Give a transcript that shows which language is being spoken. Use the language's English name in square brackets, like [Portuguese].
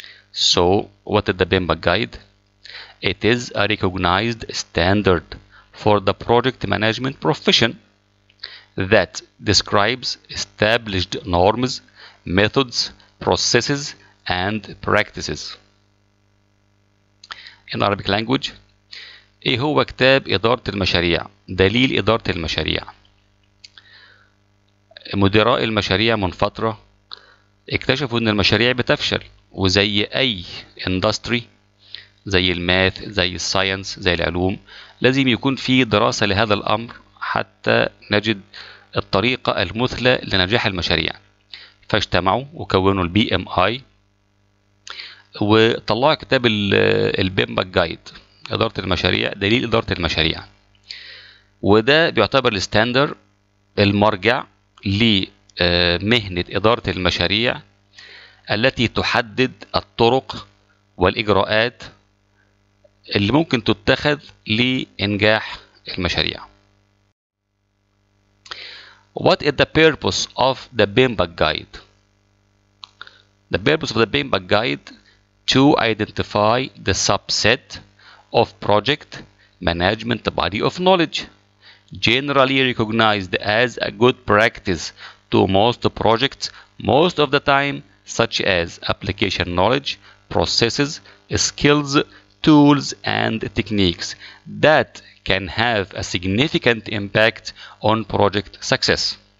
[English] So what is the PMBok guide? It is a recognized standard for the project management profession that describes established norms, methods, processes, and practices. In Arabic language, [Arabic] ايه هو كتاب إدارة المشاريع؟ دليل إدارة المشاريع. مدراء المشاريع من فترة اكتشفوا ان المشاريع بتفشل وزي أي اندستري زي الماث زي الساينس زي العلوم لازم يكون في دراسة لهذا الأمر حتى نجد الطريقة المثلى لنجاح المشاريع. فاجتمعوا وكونوا البي ام اي وطلعوا كتاب البيمبك جايد، إدارة المشاريع، دليل إدارة المشاريع. وده بيعتبر الستاندر، المرجع لمهنة إدارة المشاريع التي تحدد الطرق والإجراءات اللي ممكن تتخذ لإنجاح المشاريع. [English] What is the purpose of the PMBOK guide? The purpose of the PMBOK guide to identify the subset of project management body of knowledge generally recognized as a good practice to most projects most of the time, such as application knowledge, processes, skills, tools, and techniques that can have a significant impact on project success.